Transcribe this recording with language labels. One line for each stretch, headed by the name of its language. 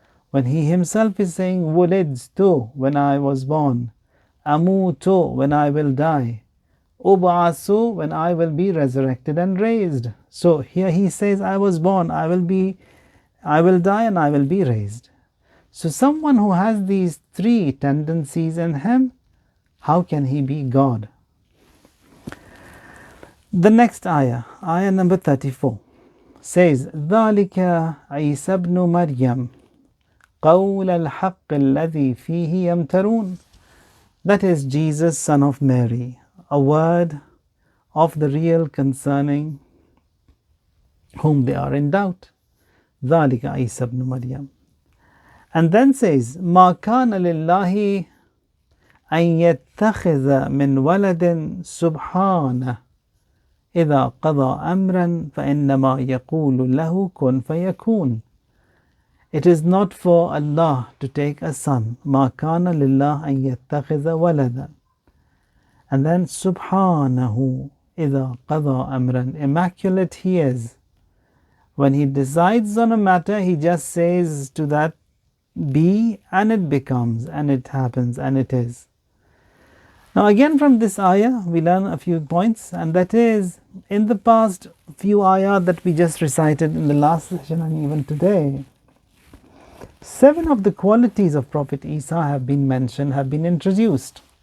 English: When he himself is saying, wulidtu, when I was born, amutu, when I will die, ub'asu, when I will be resurrected and raised. So here he says, I was born, I will die, and I will be raised. So someone who has these 3 tendencies in him, how can he be God? The next ayah, ayah number 34, says,
Arabic: ذَلِكَ عِيسَى ابْنُ مَرْيَمَ قَوْلَ الْحَقِّ الَّذِي فِيهِ يَمْتَرُونَ.
English: That is Jesus, son of Mary, a word of the real concerning whom they are in doubt.
Arabic: ذَلِكَ عِيسَى ابْنُ مَرْيَمَ.
English: And then says,
Arabic: مَا كَانَ لِلَّهِ أن يتخذ من ولد سبحانه إذا قضى أمرا فإنما يقول له كن فيكون.
English: It is not for Allah to take a son.
Arabic: ما كان لله أن يتخذ ولدا.
English: And then
Arabic: سبحانه إذا قضى أمرا.
English: Immaculate he is. When he decides on a matter, he just says to that be, and it becomes, and it happens, and it is. Now again from this ayah we learn a few points, and that is, in the past few ayat that we just recited in the last session and even today, 7 of the qualities of Prophet Isa have been mentioned, have been introduced.